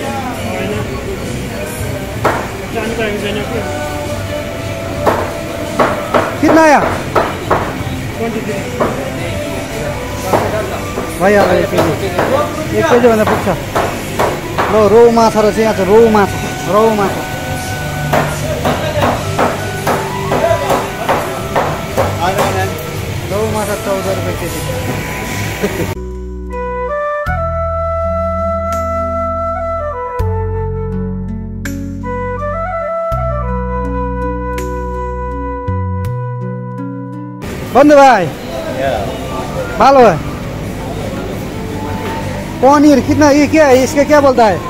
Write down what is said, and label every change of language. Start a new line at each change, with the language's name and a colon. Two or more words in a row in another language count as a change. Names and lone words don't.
Hindi: कितना आया
Nepali: भइहाल्यो 1 केजी भन्दा पुग्छ। ल रौ माछा रहेछ यहाँ चाहिँ रौ माछा रौ माछा रौ माछा 14 रुपियाँ केजी।
Hindi: बंधु भाई बालो है पनीर कितना ये क्या है इसका क्या बोलता है?